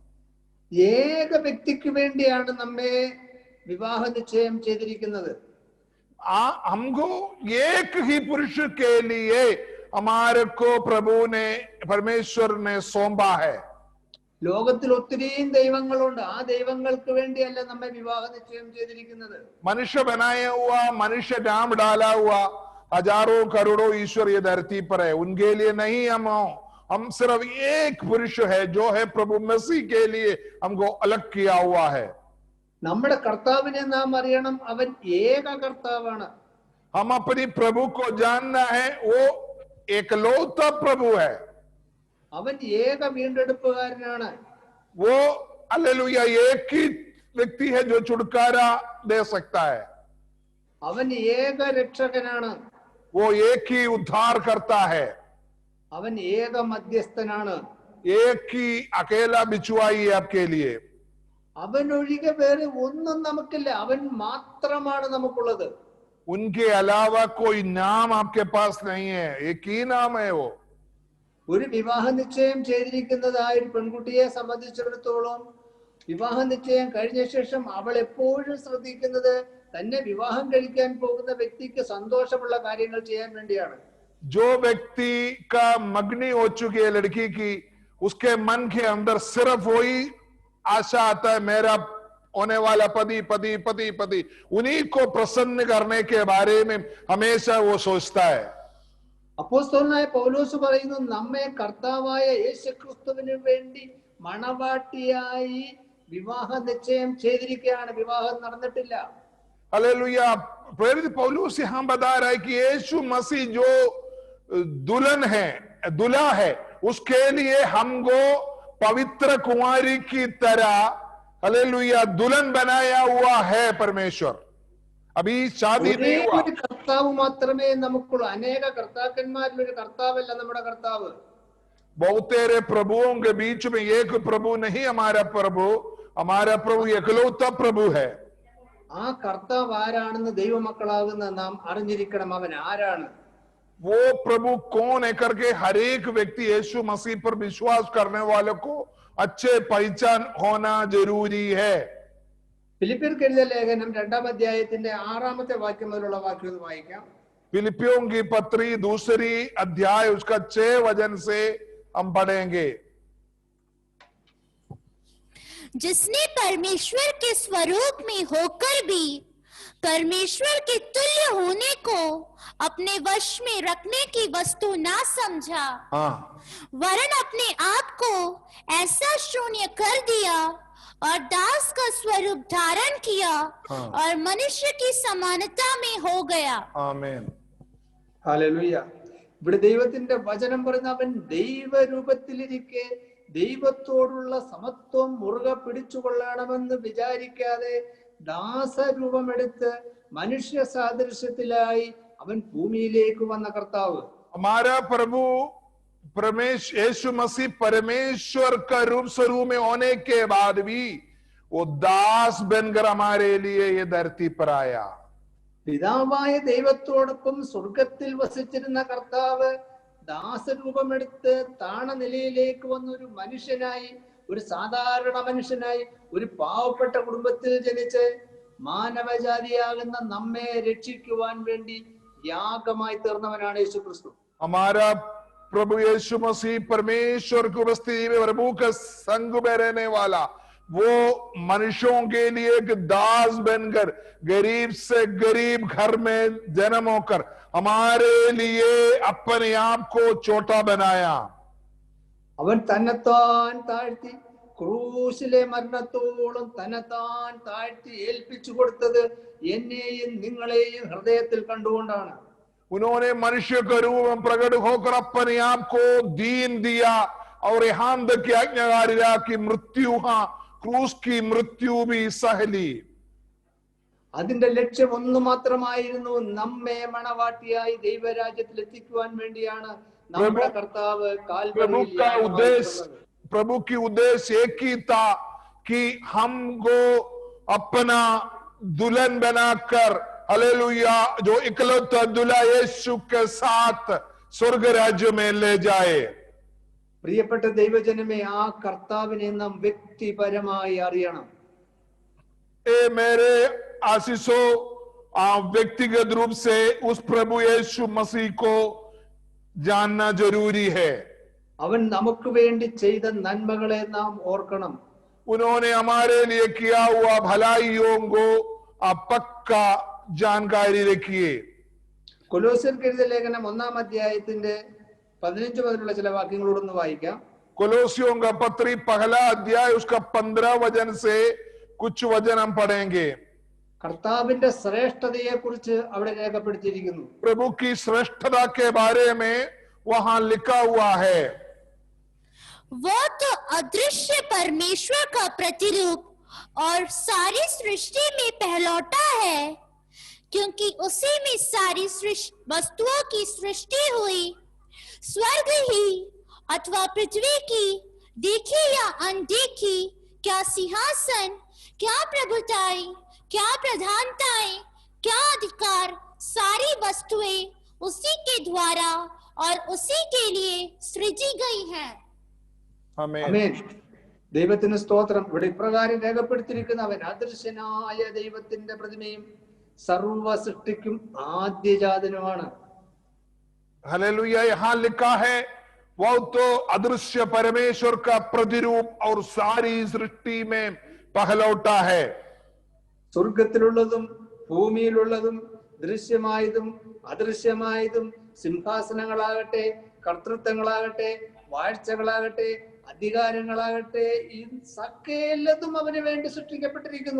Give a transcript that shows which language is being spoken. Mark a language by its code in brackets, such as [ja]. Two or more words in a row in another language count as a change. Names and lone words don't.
[ml] ഏക വ്യക്തിക്ക് വേണ്ടിയാണ് നമ്മെ വിവാഹ നിശ്ചയം ചെയ്തിരിക്കുന്നത്. [hi] हमको एक ही पुरुष के लिए हमारे को प्रभु ने, परमेश्वर ने सौंपा है. [ml] ലോകത്തിൽ ഒത്തിരിയും ദൈവങ്ങളുണ്ട്. ആ ദൈവങ്ങൾക്ക് വേണ്ടിയല്ല നമ്മെ വിവാഹ നിശ്ചയം ചെയ്തിരിക്കുന്നത്. [hi] मनुष्य बनाया हुआ, मनुष्य नाम डाला हुआ हजारों करोड़ों ईश्वर ये धरती पर है, उनके लिए नहीं. हम सिर्फ एक पुरुष है जो है प्रभु मसीह के लिए हमको अलग किया हुआ है. [ml] നമ്മുടെ കർത്താവിനെ നാം അറിയണം. അവൻ ഏക കർത്താവാണ്. [hi] हम अपनी प्रभु को जानना है, वो एकलौता प्रभु है. [ml] അവൻ ഏക വീണ്ടെടുപ്പുകാരനാണ്. [hi] वो हालेलुया एक ही व्यक्ति है जो छुटकारा दे सकता है. [ml] അവൻ ഏക രക്ഷകനാണ്. [hi] वो एक ही उद्धार करता है. [ml] അവൻ ഏക മധ്യസ്ഥനാണ്. [hi] एक ही अकेला बिछुआई है आपके लिए. [ml] അവനൊഴികെ വേറെ ഒന്നും നമുക്കില്ല. അവൻ മാത്രമാണ് നമുക്കുള്ളത്. [hi] उनके अलावा कोई नाम आपके पास नहीं है, एक ही नाम है वो. [ml] ഒരു വിവാഹ നിശ്ചയം ചെയ്തിരിക്കുന്നതായ ഒരു പെൺകുട്ടിയെ സംബന്ധിച്ചിടത്തോളം വിവാഹ നിശ്ചയം കഴിഞ്ഞ ശേഷം അവൾ എപ്പോഴും ശ്രദ്ധിക്കുന്നത് തന്നെ വിവാഹം കഴിക്കാൻ പോകുന്ന വ്യക്തിക്ക് സന്തോഷമുള്ള കാര്യങ്ങൾ ചെയ്യാൻ വേണ്ടിയാണ്. [hi] जो व्यक्ति का मगनी हो चुकी है लड़की की, उसके मन के अंदर सिर्फ वही आशा आता है, मेरा होने वाला पति पति पति पति, उन्हीं को प्रसन्न करने के बारे में हमेशा वो सोचता है. [ml] അപ്പോസ്തലനായ പൗലോസ് പറയുന്നു, നമ്മെ കർത്താവായ യേശുക്രിസ്തുവിന് വേണ്ടി മണവാട്ടിയായി വിവാഹ നിശ്ചയം ചെയ്തിരിക്കുകയാണ്. വിവാഹം നടന്നിട്ടില്ല. [hi] हालेलुया. प्रेरित पौलुस यहां बता रहा है कि यीशु मसीह जो दुल्हन है, दूल्हा है, उसके लिए हमको पवित्र कुमारी की तरह हालेलुया दुल्हन बनाया हुआ है परमेश्वर. अभी शादी नहीं हुआ. [ml] ഒരു കർത്താവ് മാത്രമേ നമുക്കുള്ളൂ. അനേക കർത്താക്കന്മാരിൽ ഒരു കർത്താവല്ല നമ്മുടെ കർത്താവ്. [hi] बहुतेरे प्रभुओं के बीच में एक प्रभु नहीं हमारा प्रभु एकलौता प्रभु है. [ml] ആ കർത്താവ് ആരാണെന്ന് ദൈവമക്കളാകുന്ന നാം അറിഞ്ഞിരിക്കണം. അവൻ ആരാണ്? [hi] वो प्रभु कौन है करके हर एक व्यक्ति यीशु मसीह पर विश्वास करने वालों को अच्छे पहचान होना जरूरी है. [ml] ഫിലിപ്പിയർക്ക് എഴുതിയ ലേഖനം 2-ാം അധ്യായത്തിന്റെ 6-ാമത്തെ വാക്യം മുതലുള്ള വാക്യം ഒന്ന് വായിക്കാം. [hi] फिलिपियों की पत्री 2 अध्याय उसका 6 वचन से हम पढ़ेंगे. जिसने परमेश्वर के स्वरूप में होकर भी परमेश्वर के तुल्य होने को अपने वश में रखने की वस्तु ना समझा, वरन अपने आप को ऐसा शून्य कर दिया और दास का स्वरूप धारण किया और मनुष्य की समानता में हो गया. आमीन. [ml] ഹല്ലേലൂയ. ഇവിടെ ദൈവത്തിന്റെ വചനം പറയുന്ന അവൻ ദൈവരൂപത്തിലിരിക്കെ ദൈവത്തോടുള്ള സമത്വം മുറുകെ പിടിച്ചുകൊള്ളണമെന്ന് വിചാരിക്കാതെ ദാസരൂപമെടുത്ത് മനുഷ്യ സാദൃശ്യത്തിലായി അവൻ ഭൂമിയിലേക്ക് വന്ന കർത്താവ്. [hi] हमारा प्रभु यीशु मसीह परमेश्वर का रूप स्वरूप में होने के बाद भी वो दास बनकर हमारे लिए ये धरती पर आया. [ml] പിതാവായ ദൈവത്തോടൊപ്പം സ്വർഗത്തിൽ വസിച്ചിരുന്ന കർത്താവ് ദാസരൂപമെടുത്ത് താണ നിലയിലേക്ക് വന്ന ഒരു മനുഷ്യനായി, ഒരു സാധാരണ മനുഷ്യനായി, ഒരു പാവപ്പെട്ട കുടുംബത്തിൽ ജനിച്ച് മാനവജാതിയാകുന്ന നമ്മെ രക്ഷിക്കുവാൻ വേണ്ടി യാഗമായി തീർന്നവനാണ് യേശു ക്രിസ്തു. [hi] हमारा प्रभु यीशु मसीह परमेश्वर की उपस्थिति में प्रभु का संग में रहने वाला, वो मनुष्यों के लिए एक दास बनकर गरीब से गरीब घर में जन्म होकर हमारे लिए अपने आप को छोटा बनाया. [ml] അവൻ തന്നെത്താൻ താഴ്ത്തി ക്രൂശിലെ മരണത്തോളം തന്നെത്താൻ താഴ്ത്തി ഏൽപ്പിച്ചു കൊടുത്തത് എന്നെയും നിങ്ങളെയും ഹൃദയത്തിൽ കണ്ടുകൊണ്ടാണ്. [hi] उन्होंने मनुष्य का रूप में प्रकट होकर अपने आप को दीन दिया और यहाँ तक की आज्ञाकारिता की मृत्यु, हाँ क्रूस की मृत्यु भी सह ली. [ml] അതിന്റെ ലക്ഷ്യം ഒന്നു മാത്രമായിരുന്നു, നമ്മെ മണവാട്ടിയായി ദൈവരാജ്യത്തിൽ എത്തിക്കുവാൻ വേണ്ടിയാണ് നമ്മുടെ കർത്താവ് [hi] प्रभु की उद्देश्य एक ही था कि हमको अपना दुल्हन बनाकर, हालेलुया, जो इकलौता दुल्हा यीशु के साथ स्वर्ग राज्य में ले जाए. [ml] പ്രിയപ്പെട്ട ദൈവജനമേ, ആ കർത്താവിനെ നാം വ്യക്തിപരമായി അറിയണം. [hi] ए मेरे आशीषों, व्यक्तिगत रूप से उस प्रभु यीशु मसीह को जानना जरूरी है. [ml] അവൻ നമുക്ക് വേണ്ടി ചെയ്ത നന്മകളെ നാം ഓർക്കണം. [hi] उन्होंने हमारे लिए किया हुआ भलाइयों को पक्का जानकारी रखिए. [ml] കൊലോസ്യർക്ക് എഴുതിയ ലേഖനം 1-ാം അധ്യായത്തിന്റെ 15 മുതലുള്ള ചില വാക്യങ്ങളോടൊന്ന് വായിക്കാം. [hi] कोलोसियों का पत्री पहला अध्याय उसका 15 वचन से कुछ वचन हम पढ़ेंगे. [ml] കർത്താവിന്റെ ശ്രേഷ്ഠതയെ കുറിച്ച് അവിടെ രേഖപ്പെടുത്തിയിരിക്കുന്നു. [hi] प्रभु की श्रेष्ठता के बारे में वहां लिखा हुआ है. वो तो अदृश्य परमेश्वर का प्रतिरूप और सारी सृष्टि में पहलौटा है, क्योंकि उसी में सारी वस्तुओं की सृष्टि हुई. स्वर्ग ही अथवा पृथ्वी की, देखी या अनदेखी, क्या सिंहासन, क्या प्रभुताएं, क्या प्रधानताएं, क्या अधिकार, सारी वस्तुएं उसी के द्वारा और उसी के लिए सृजी गई हैं. [ml] ആമേൻ. ദൈവത്തിന് സ്തോത്രം. ഇവിടെ ഇപ്രകാരം രേഖപ്പെടുത്തിയിരിക്കുന്ന അവൻ അദൃശ്യനായ ദൈവത്തിന്റെ പ്രതിമയും സർവ സൃഷ്ടിക്കും ആദ്യജാതനുമാണ്. [hi] हालेलुया. यहाँ लिखा है वो तो अदृश्य परमेश्वर का प्रतिरूप और सारी सृष्टि में पहलौटा है. [ml] സ്വർഗത്തിലുള്ളതും ഭൂമിയിലുള്ളതും ദൃശ്യമായതും അദൃശ്യമായതും സിംഹാസനങ്ങളാകട്ടെ, കർത്തൃത്വങ്ങളാകട്ടെ, വാഴ്ചകളാകട്ടെ, അധികാരങ്ങളാകട്ടെ, ഈ സകലതും അവന് വേണ്ടി സൃഷ്ടിക്കപ്പെട്ടിരിക്കുന്നു.